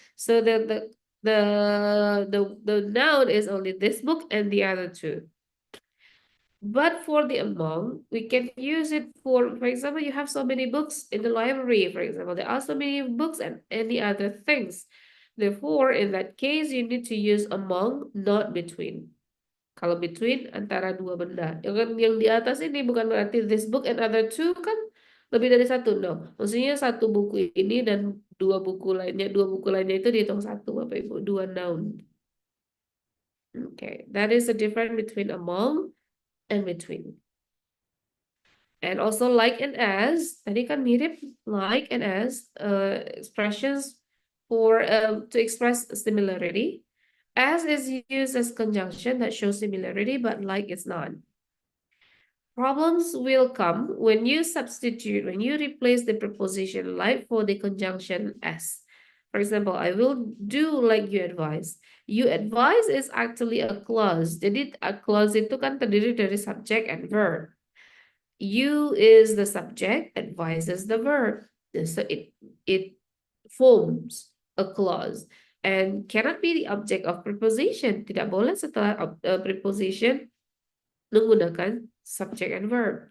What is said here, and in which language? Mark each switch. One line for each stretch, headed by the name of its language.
English: So that the noun is only this book and the other two. But for the among, we can use it for example, you have so many books in the library, for example, there are so many books and any other things. Therefore, in that case, you need to use among, not between.
Indonesian: Kalau between, antara dua benda. Yang di atas ini bukan berarti
English: this book and other two
Indonesian: kan lebih dari satu, no. Maksudnya satu buku ini dan dua buku lainnya itu dihitung satu, Bapak Ibu, dua noun.
English: Okay, that is the difference between among and between. And also like and as,
Indonesian: tadi kan mirip
English: like and as expressions for to express similarity. As is used as conjunction that shows similarity, but like is not. Problems will come when you replace the preposition like for the conjunction as. For example, I will do like you advise. You advise is actually a clause.
Indonesian: Jadi a clause itu kan terdiri dari subject and verb.
English: You is the subject, advise is the verb. So it forms a clause and cannot be the object of preposition.
Indonesian: Tidak boleh setelah preposition menggunakan subject and verb.